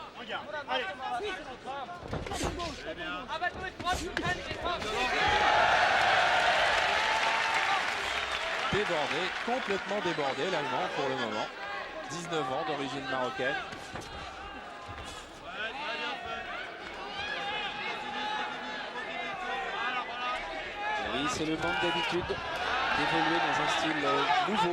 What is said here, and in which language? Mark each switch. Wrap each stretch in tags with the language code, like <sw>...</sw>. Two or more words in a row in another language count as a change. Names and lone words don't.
<fr>bien. Allez.</fr> <de>Aber du bist trotzdem kein</de> <fr>Débordé, complètement débordé l'Allemand pour le moment. 19 ans d'origine marocaine. Oui, c'est le manque d'habitude d'évoluer dans un style nouveau.</fr>